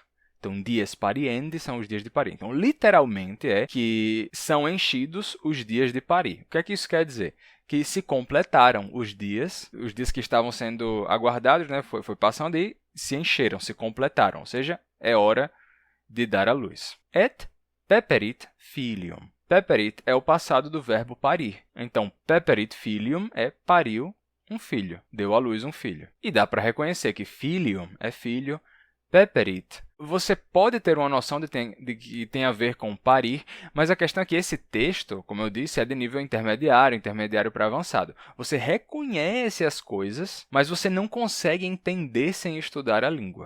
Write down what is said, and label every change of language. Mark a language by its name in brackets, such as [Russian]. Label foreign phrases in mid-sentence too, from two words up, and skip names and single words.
[Portuguese] Então, [Latin] dies pariendi [Portuguese] são os dias de parir. Então, literalmente é que são enchidos os dias de parir. O que é que isso quer dizer? Que se completaram os dias que estavam sendo aguardados, né? Foi passando e se encheram, se completaram. Ou seja, é hora de dar à luz. [Latin] Et peperit filium. [Portuguese] Peperit é o passado do verbo parir. Então, [Latin] peperit filium [Portuguese] é pariu um filho, deu à luz um filho. E dá para reconhecer que filium é filho, peperit. Você pode ter uma noção de que tem a ver com parir, mas a questão é que esse texto, como eu disse, é de nível intermediário para avançado. Você reconhece as coisas, mas você não consegue entender sem estudar a língua.